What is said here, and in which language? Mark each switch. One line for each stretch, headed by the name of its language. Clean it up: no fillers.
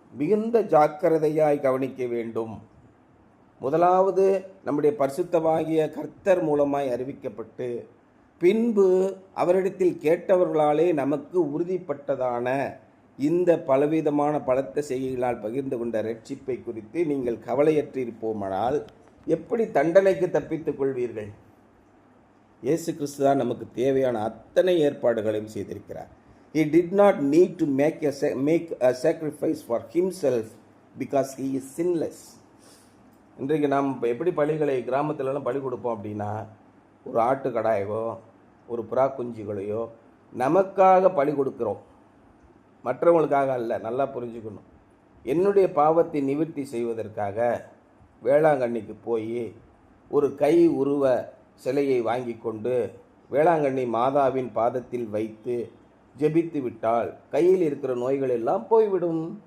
Tamil: மிகுந்த ஜாக்கிரதையாய் கவனிக்க வேண்டும். முதலாவது நம்முடைய பரிசுத்தமாகிய கர்த்தர் மூலமாய் அறிவிக்கப்பட்டு பின்பு அவரிடத்தில் கேட்டவர்களாலே நமக்கு உறுதிப்பட்டதான இந்த பலவிதமான பலத்த செய்திகளால் பகிர்ந்து கொண்ட ரட்சிப்பை குறித்து நீங்கள் கவலையற்றிருப்போமானால் எப்படி தண்டனைக்கு தப்பித்துக் கொள்வீர்கள்? இயேசு கிறிஸ்து தான் நமக்கு தேவையான அத்தனை ஏற்பாடுகளையும் செய்திருக்கிறார்.
English: He did not need to make a sacrifice for himself because he is sinless.
Tamil: இன்றைக்கு நாம் எப்படி பலிகளை கிராமத்திலலாம் பலி கொடுப்போம் அப்படின்னா, ஒரு ஆட்டுக்கடாயோ ஒரு புறா குஞ்சுகளையோ நமக்காக பலி கொடுக்குறோம், மற்றவங்களுக்காக அல்ல. நல்லா புரிஞ்சுக்கணும். என்னுடைய பாவத்தை நிவர்த்தி செய்வதற்காக வேளாங்கண்ணிக்கு போய் ஒரு கை உருவ சிலையை வாங்கி கொண்டு வேளாங்கண்ணி மாதாவின் பாதத்தில் வைத்து ஜெபித்து விட்டால் கையில் இருக்கிற நோய்கள் எல்லாம் போய்விடும்.